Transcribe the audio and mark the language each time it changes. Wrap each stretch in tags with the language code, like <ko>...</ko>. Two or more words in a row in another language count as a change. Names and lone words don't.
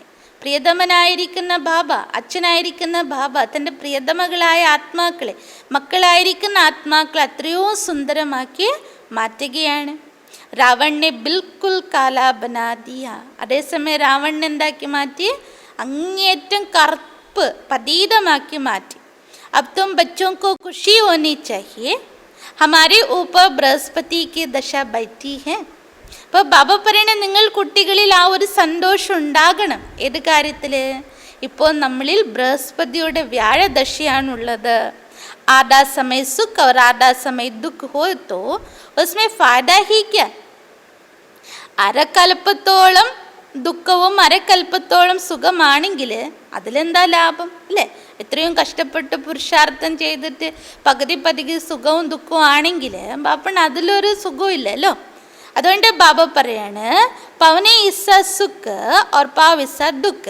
<ml>പ്രിയതമനായിരിക്കുന്ന ബാബ, അച്ഛനായിരിക്കുന്ന ബാബ തൻ്റെ പ്രിയതമകളായ ആത്മാക്കളെ, മക്കളായിരിക്കുന്ന ആത്മാക്കളെ അത്രയോ സുന്ദരമാക്കി മാറ്റുകയാണ്. രാവണനെ</ml> <hi>बिल्कुल काला बना दिया,</hi> <ml>അതേസമയം രാവണൻ എന്താക്കി മാറ്റി? അങ്ങേറ്റം കറുപ്പ് പതീതമാക്കി മാറ്റി.</ml> <hi>अब तुम बच्चों को खुशी होनी चाहिए, हमारे ऊपर बृहस्पति की दशा बैठी है.</hi> <ml>അപ്പോൾ ബാബ പറയണ നിങ്ങൾ കുട്ടികളിൽ ആ ഒരു സന്തോഷം ഉണ്ടാകണം. ഏത് കാര്യത്തിൽ? ഇപ്പോൾ നമ്മളിൽ ബൃഹസ്പതിയുടെ വ്യാഴദശയാണുള്ളത്.</ml> <hi>आधा समय सुख और आधा समय दुख हो तो उसमें फायदा ही क्या?</hi> <ml>അരക്കൽപ്പത്തോളം ദുഃഖവും അരക്കൽപ്പത്തോളം സുഖമാണെങ്കിൽ അതിലെന്താ ലാഭം അല്ലേ? എത്രയും കഷ്ടപ്പെട്ട് പുരുഷാർത്ഥം ചെയ്തിട്ട് പകുതി സുഖവും ദുഃഖവും ആണെങ്കിൽ ബാപ്പണ് അതിലൊരു സുഖവും ഇല്ലല്ലോ. അതുകൊണ്ട് ബാബ പറയാണ്</ml> <hi>पौने हिस्सा सुख और पाव हिस्सा दुःख.</hi>